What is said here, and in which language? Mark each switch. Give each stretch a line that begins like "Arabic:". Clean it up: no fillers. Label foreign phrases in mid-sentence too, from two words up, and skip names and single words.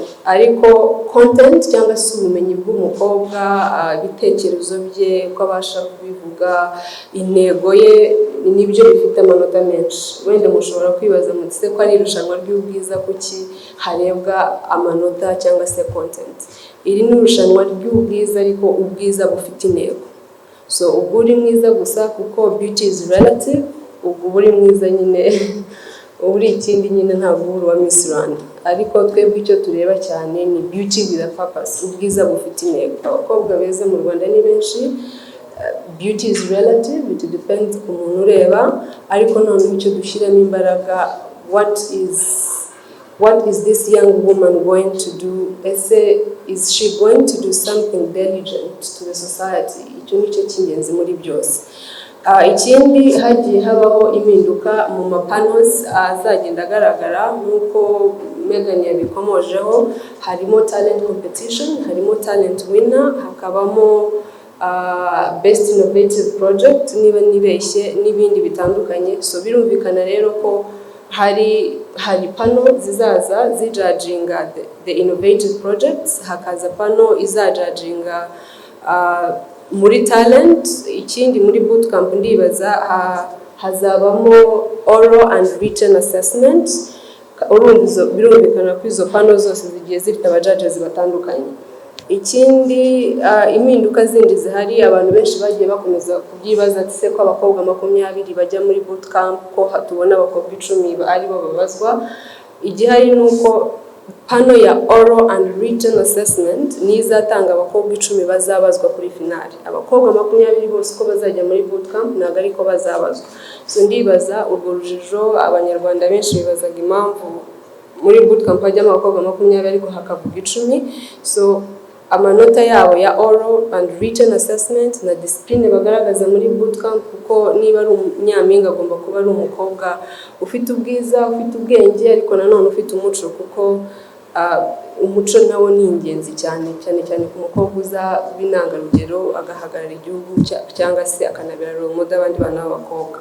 Kinyarwanda: Ariko content cyangwa se ubumenyi bw'umukobwa, ibitekerezo bye, uko abasha kubivuga, intego ye, nibyo bifite amanota menshi. Wenda mushobora kwibaza mutse ko ari irushanwa ry'ubwiza kuki harebwa amanota cyangwa se content. Iri ni irushanwa ry'ubwiza ariko ubwiza bufite intego. So ubwo uri mwiza gusa kuko
English: beauty is relative,
Kinyarwanda: ubwo uri mwiza nyine uri ikindi nyine ntabwo uri wa Miss Rwanda. Ariko twebwe icyo tureba cyane ni
English: beauty with a purpose,
Kinyarwanda: ubwiza bufite intego. Abakobwa beza mu Rwanda ni benshi.
English: Beauty is relative, it depends
Kinyarwanda: ku muntu ureba, ariko none icyo dushyiramo imbaraga,
English: what is this young woman going to do? Is she going to do something diligent to the society?
Kinyarwanda: Icyo nicyo cy'ingenzi muri byose. Ikindi hagiye habaho impinduka mu mapanos azagenda agaragara nk'uko Megan yabikomojeho. Harimo
English: talent competition,
Kinyarwanda: harimo
English: talent winner,
Kinyarwanda: hakabamo
English: best innovative project
Kinyarwanda: niba nibeshye n'ibindi bitandukanye. So birumvikana rero ko hari panel zizaza zijudginga
English: the innovative projects,
Kinyarwanda: hakaza panel izajudginga muri talent. Ikindi muri bootcamp ndibaza hazabamo
English: oral and written assessment.
Kinyarwanda: Birumvikana ko izo panel zose zigiye zifite abajudges batandukanye. Ikindi impinduka zindi zihari, abantu benshi bagiye bakomeza kubyibaza ati ko abakobwa 20 bajya muri bootcamp ko hatubona abakobwa 10 ari bo babazwa. Igihari nuko panel ya
English: oral and written assessment
Kinyarwanda: nizatanga abakobwa 10 bazabazwa kuri finale. Abakobwa 20 bose ko bazajya muri bootcamp ntago ariko bazabazwa. So ndibaza urwo rujijo abanyarwanda benshi bibazaga impamvu muri bootcamp hajya abakobwa 20 ariko hakavuga 10. So amanota yabo ya
English: oral and written assessment
Kinyarwanda: na discipline bagaragaza muri bootcamp, kuko niba ari umunyampinga agomba kuba ari umukobwa ufite ubwiza, ufite ubwenge, ariko nanone ufite umuco, kuko umuco nawo ni ingenzi cyane ku mukobwa uza w'intangarugero agahagarara igihugu cyangwa se akanabera
English: role model
Kinyarwanda: abandi bana b'abakobwa.